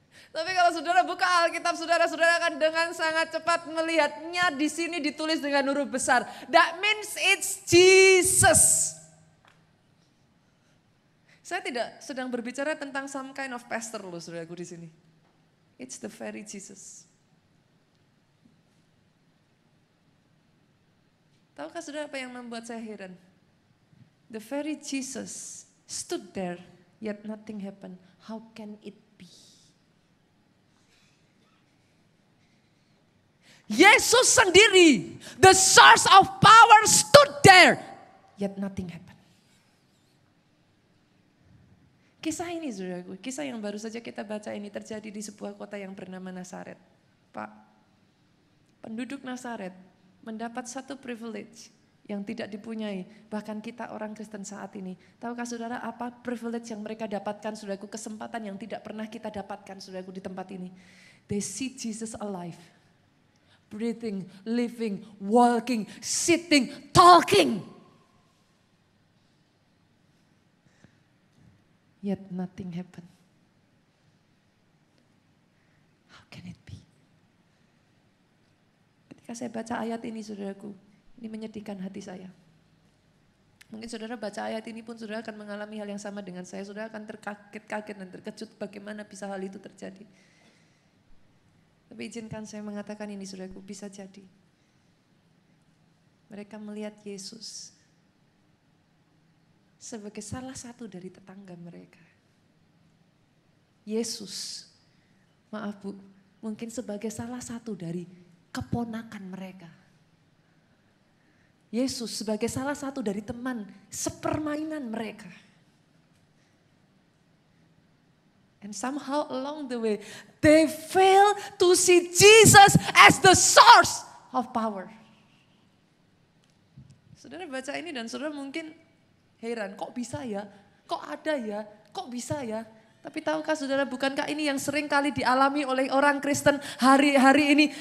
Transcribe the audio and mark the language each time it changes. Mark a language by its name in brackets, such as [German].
[Indonesian] Tapi kalau saudara buka Alkitab saudara akan dengan sangat cepat melihatnya di sini ditulis dengan huruf besar. [English] That means it's Jesus. [Indonesian] Saya tidak sedang berbicara tentang [English] some kind of pastor [Indonesian] loh saudaraku di sini. [English] It's the very Jesus. [Indonesian] Tahukah saudara apa yang membuat saya heran? [English] The very Jesus stood there, yet nothing happened. How can it be? [Indonesian] Yesus sendiri, [English] the source of power stood there, yet nothing happened. [Indonesian] Kisah ini saudaraku, kisah yang baru saja kita baca ini terjadi di sebuah kota yang bernama Nazaret. Pak, penduduk Nazaret mendapat satu privilege yang tidak dipunyai, bahkan kita orang Kristen saat ini. Tahukah saudara apa privilege yang mereka dapatkan, saudaraku, kesempatan yang tidak pernah kita dapatkan, saudaraku, di tempat ini. [English] They see Jesus alive, breathing, living, walking, sitting, talking. Yet nothing happened. How can it be? [Indonesian] Ketika saya baca ayat ini saudaraku, ini menyedihkan hati saya. Mungkin saudara baca ayat ini pun saudara akan mengalami hal yang sama dengan saya. Saudara akan terkaget-kaget dan terkejut bagaimana bisa hal itu terjadi. Tapi izinkan saya mengatakan ini saudaraku, bisa jadi. Mereka melihat Yesus sebagai salah satu dari tetangga mereka. Yesus, maaf Bu, mungkin sebagai salah satu dari keponakan mereka. Yesus sebagai salah satu dari teman sepermainan mereka. [English] And somehow along the way, they fail to see Jesus as the source of power. [Indonesian] Saudara baca ini dan saudara mungkin heran, kok bisa ya? Kok ada ya? Kok bisa ya? Tapi tahukah saudara, bukankah ini yang sering kali dialami oleh orang Kristen hari-hari ini?